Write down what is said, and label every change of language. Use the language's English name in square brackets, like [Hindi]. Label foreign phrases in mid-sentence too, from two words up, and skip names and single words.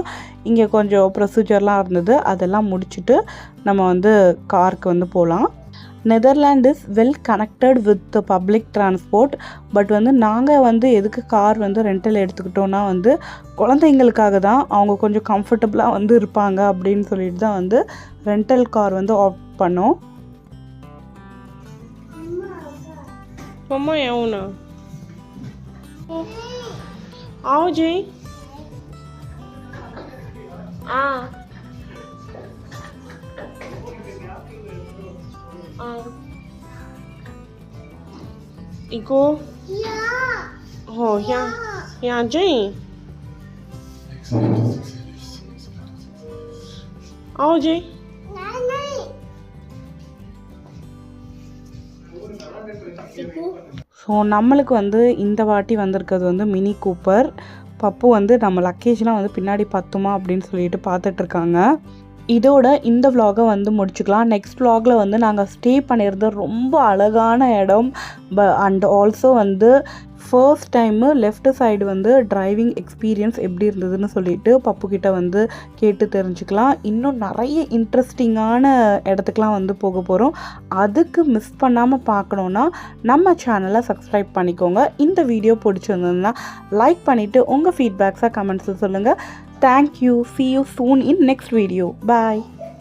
[Tamil] இங்கே கொஞ்சம் ப்ரொசீஜர்லாம் இருந்தது, அதெல்லாம் முடிச்சுட்டு நம்ம வந்து காருக்கு வந்து போகலாம். [English] Netherland is well connected with public transport. [Tamil] பட் வந்து நாங்கள் வந்து எதுக்கு கார் வந்து ரெண்டல் எடுத்துக்கிட்டோன்னா வந்து குழந்தைங்களுக்காக தான். அவங்க கொஞ்சம் கம்ஃபர்டபுளாக வந்து இருப்பாங்க அப்படின்னு சொல்லிட்டு தான் வந்து [English] rental car [Tamil] வந்து ஆப்ட் பண்ணோம். [Portuguese] Mamãe é uma. Aonde? Ah. Ah. Igo? [German] Ja. Oh, ja. Ja, Jane. Aonde? Nein, nein. [Tamil] ஸோ நம்மளுக்கு வந்து இந்த வாட்டி வந்திருக்கிறது வந்து மினி கூப்பர். பப்பு வந்து நம்ம லக்கேஜ்லாம் வந்து பின்னாடி பத்துமா அப்படின்னு சொல்லிட்டு பார்த்துட்ருக்காங்க. இதோட இந்த vlog-ஐ வந்து முடிச்சுக்கலாம். நெக்ஸ்ட் vlog-ல வந்து நாங்கள் ஸ்டே பண்ணியிருந்த ரொம்ப அழகான இடம் [English] and also [Tamil] வந்து [English] first time left side [Tamil] வந்து [English] driving experience [Tamil] எப்படி இருந்ததுன்னு சொல்லிட்டு பப்புக்கிட்ட வந்து கேட்டு தெரிஞ்சுக்கலாம். இன்னும் நிறைய இன்ட்ரெஸ்டிங்கான இடத்துக்குலாம் வந்து போக போகிறோம். அதுக்கு மிஸ் பண்ணாமல் பார்க்கணுன்னா நம்ம சேனலை சப்ஸ்கிரைப் பண்ணிக்கோங்க. இந்த வீடியோ பிடிச்சிருந்ததுன்னா லைக் பண்ணிவிட்டு உங்கள் [English] feedbacks comments [Tamil] சொல்லுங்கள். [English] thank you. See you soon in next video. Bye.